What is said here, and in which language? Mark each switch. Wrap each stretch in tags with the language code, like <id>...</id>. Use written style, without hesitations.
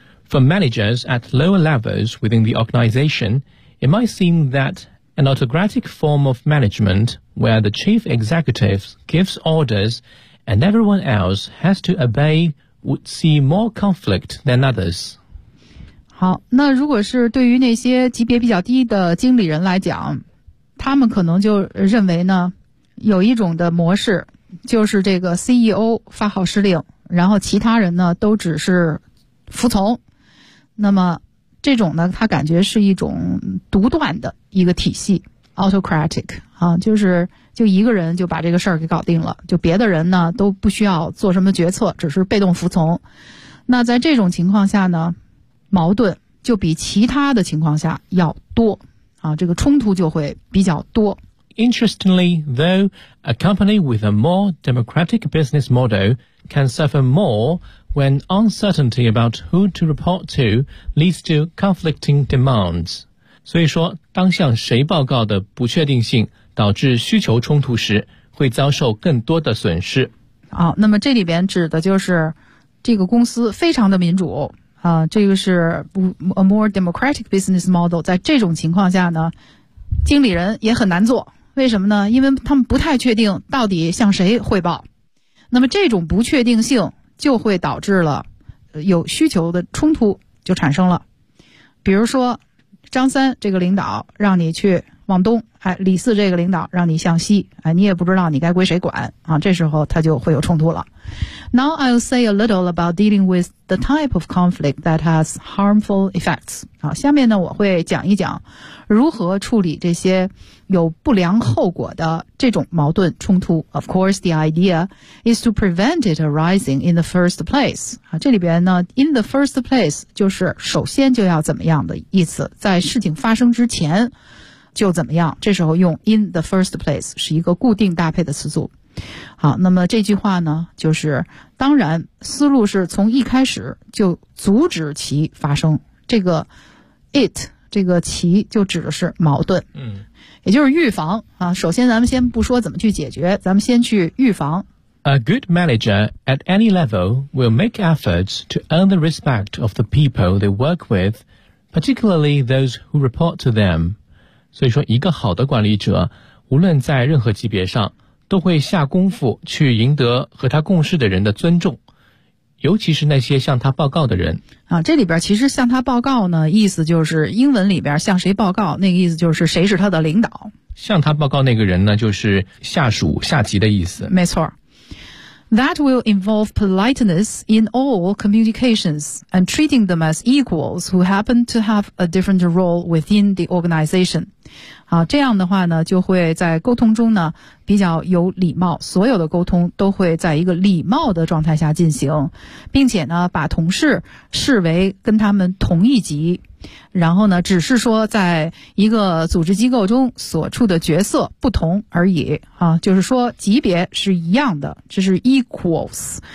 <en>For managers at lower levels within the organization, it might seem that an autocratic form of management where the chief executive gives orders and everyone else has to obey would see more conflict than others.</en> <zh>好，那如果是对于那些级别比较低的经理人来讲，他们可能就认为呢，有一种的模式，就是这个 CEO 发号施令，然后其他人呢都只是服从。那么这种呢，他感觉是一种独断的一个体系 ，autocratic 啊，就是就一个人就把这个事儿给搞定了，就别的人呢都不需要做什么决策，只是被动服从。那在这种情况下呢，矛盾就比其他的情况下要多啊，这个冲突就会比较多。</zh> <en>Interestingly, though, a company with a more democratic business model can suffer more when uncertainty about who to report to leads to conflicting demands.</en> <zh>所以说，当向谁报告的不确定性导致需求冲突时，会遭受更多的损失。好，那么这里边指的就是这个公司非常的民主啊，这个是</zh> <en>a more democratic business model。</en> <zh>在这种情况下呢，经理人也很难做。为什么呢？因为他们不太确定到底向谁汇报，那么这种不确定性就会导致了有需求的冲突就产生了。比如说张三这个领导让你去往东，哎，李四这个领导让你向西，哎，你也不知道你该归谁管啊，这时候他就会有冲突了。</zh> <en>Now I'll say a little about dealing with the type of conflict that has harmful effects.</en> <zh>好，下面呢我会讲一讲如何处理这些有不良后果的这种矛盾冲突。</zh> <en>Of course, the idea is to prevent it arising in the first place.</en> <zh>好，这里边呢</zh> <en>in the first place</en> <zh>就是首先就要怎么样的意思，在事情发生之前就怎么样，这时候用</zh> <en>in the first place</en> <zh>是一个固定搭配的词组。好，那么这句话呢就是当然思路是从一开始就阻止其发生，这个 it 这个其就指的是矛盾，嗯，也就是预防啊。首先咱们先不说怎么去解决，咱们先去预防。 A good manager at any level will make efforts to earn the respect of the people they work with, particularly those who report to them. 所以说一个好的管理者无论在任何级别上都会下功夫去赢得和他共事的人的尊重，尤其是那些向他报告的人啊。这里边其实向他报告呢意思就是英文里边向谁报告，那个意思就是谁是他的领导，向他报告那个人呢就是下属下级的意思。没错。</zh> <en>That will involve politeness in all communications and treating them as equals who happen to have a different role within the organization.</en> <zh>好，这样的话呢就会在沟通中呢比较有礼貌，所有的沟通都会在一个礼貌的状态下进行，并且呢把同事视为跟他们同一级，然后呢只是说在一个组织机构中所处的角色不同而已啊，就是说级别是一样的，这是 equals。</zh>